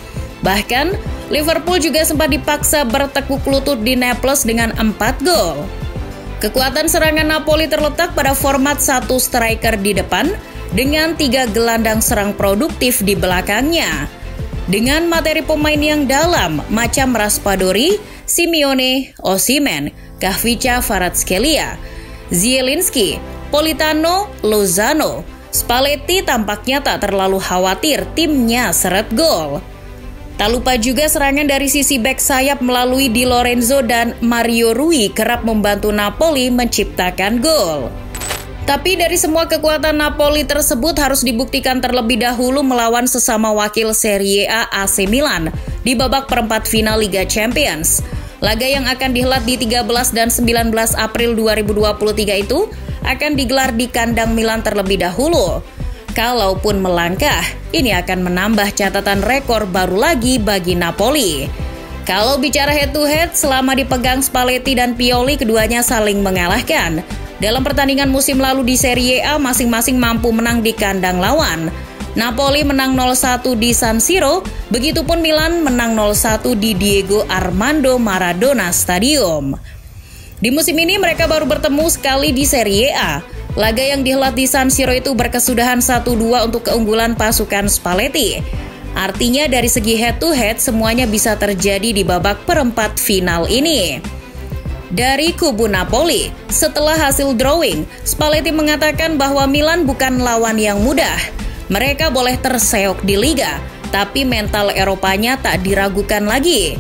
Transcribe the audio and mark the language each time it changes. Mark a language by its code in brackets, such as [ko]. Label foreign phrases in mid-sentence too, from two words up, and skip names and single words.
[id] Bahkan Liverpool juga sempat dipaksa bertekuk lutut di Naples dengan 4 gol. Kekuatan serangan Napoli terletak pada format satu striker di depan dengan 3 gelandang serang produktif di belakangnya. Dengan materi pemain yang dalam macam Raspadori, Simeone, Osimhen, Khvicha Kvaratskhelia, Zielinski, Politano, Lozano, Spalletti tampaknya tak terlalu khawatir timnya seret gol. Tak lupa juga serangan dari sisi bek sayap melalui Di Lorenzo dan Mario Rui kerap membantu Napoli menciptakan gol. Tapi dari semua kekuatan Napoli tersebut harus dibuktikan terlebih dahulu melawan sesama wakil Serie A AC Milan di babak perempat final Liga Champions. Laga yang akan dihelat di 13 dan 19 April 2023 itu akan digelar di kandang Milan terlebih dahulu. Kalaupun melangkah, ini akan menambah catatan rekor baru lagi bagi Napoli. Kalau bicara [en] head-to-head, [id] selama dipegang Spalletti dan Pioli, keduanya saling mengalahkan. Dalam pertandingan musim lalu di Serie A, masing-masing mampu menang di kandang lawan. Napoli menang 0-1 di San Siro, begitupun Milan menang 0-1 di Diego Armando Maradona Stadium. Di musim ini mereka baru bertemu sekali di Serie A. Laga yang dihelat di San Siro itu berkesudahan 1-2 untuk keunggulan pasukan Spalletti. Artinya dari segi [en] head-to-head [id] semuanya bisa terjadi di babak perempat final ini. Dari kubu Napoli, setelah hasil drawing, Spalletti mengatakan bahwa Milan bukan lawan yang mudah. Mereka boleh terseok di Liga, tapi mental Eropanya tak diragukan lagi.